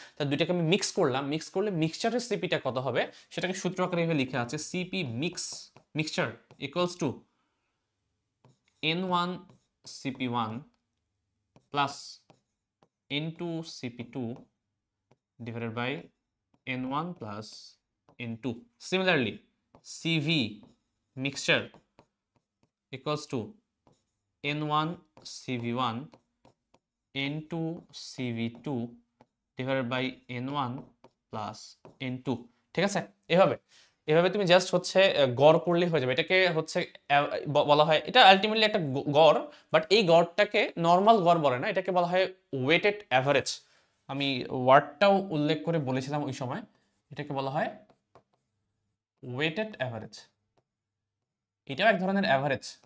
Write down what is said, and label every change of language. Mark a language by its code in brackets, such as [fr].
[bn] তা দুইটাকে আমি মিক্স করলাম, মিক্স করলে মিক্সচারের সিপিটা কত হবে সেটাকে সূত্র আকারে এভাবে লিখা আছে, CP mixture equals to n1 cp1 plus n2 cp2 [en] divided by n1 plus n2. Similarly, CV mixture equals to n1 cv1 n2 cv2 divided by n1 plus n2। [bn] ঠিক আছে, এভাবে এভাবে তুমি জাস্ট হচ্ছে গড় করলেই হয়ে যাবে। এটাকে হচ্ছে বলা হয়, এটা আলটিমেটলি একটা গড়, বাট এই গড়টাকে নর্মাল গড় বলে না, এটাকে বলা হয় ওয়েটেড অ্যাভারেজ। আমি ওয়ার্ডটাও উল্লেখ করে বলেছিলাম ওই সময়, এটাকে বলা হয় ওয়েটেড অ্যাভারেজ। এটাও এক ধরনের অ্যাভারেজ।